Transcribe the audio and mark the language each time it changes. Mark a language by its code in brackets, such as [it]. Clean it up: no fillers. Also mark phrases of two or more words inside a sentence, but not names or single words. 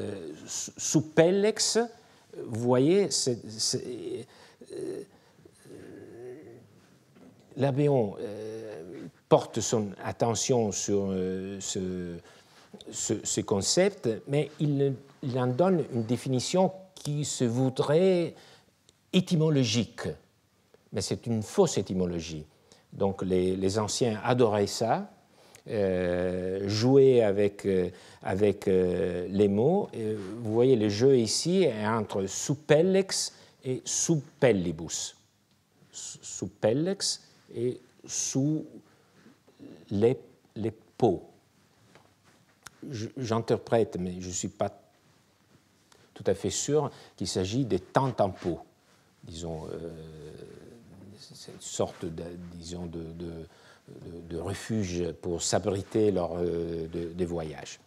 [fr] Donc, suppellex vous voyez, Labéon porte son attention sur ce concept, mais il en donne une définition qui se voudrait étymologique, mais c'est une fausse étymologie. Donc les anciens adoraient ça, jouer avec les mots. Vous voyez, le jeu ici est entre suppellex et suppellibus. Suppellex et sous les peaux. J'interprète, mais je ne suis pas tout à fait sûr qu'il s'agit des tentes en peau. Disons, c'est une sorte de refuge pour s'abriter lors des voyages.